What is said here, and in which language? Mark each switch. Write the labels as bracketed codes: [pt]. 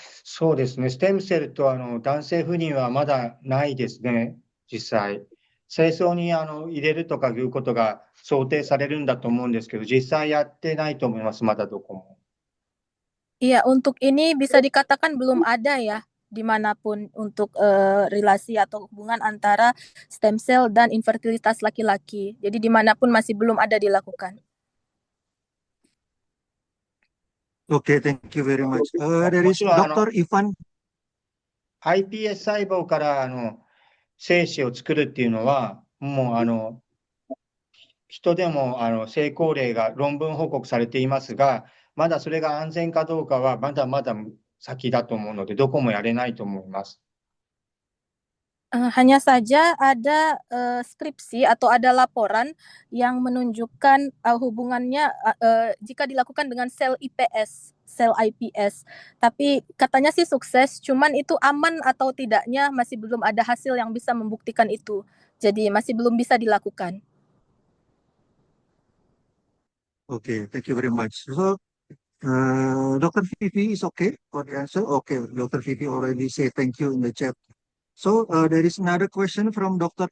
[ja] そうですね。ステムセルと男性不妊はまだないですね。実際。精巣に入れるとかいうことが想定されるんだと思うんですけど、実際やってないと思います。まだどこも。 [id] Iya, untuk ini bisa dikatakan belum ada ya, dimanapun untuk relasi atau hubungan antara stem cell dan infertilitas laki-laki. Jadi dimanapun masih belum ada dilakukan. [en] Okay, thank you very much. There is Dr. Ivan. [ja] iPS 細胞から精子を作るっていうのは、もう人でも成功例が論文報告されていますが、まだそれが安全かどうかはまだまだ先だと思うので、どこもやれないと思います。 [id] Hanya saja ada skripsi atau ada laporan yang menunjukkan hubungannya jika dilakukan dengan sel IPS, sel iPS. Tapi katanya sih sukses, cuman itu aman atau tidaknya masih belum ada hasil yang bisa membuktikan itu. Jadi masih belum bisa dilakukan. [en] Okay, thank you very much. So, Dr. Vivi is okay for the answer? Okay, Dr. Vivi already say thank you in the chat. So, there is another question from Dr.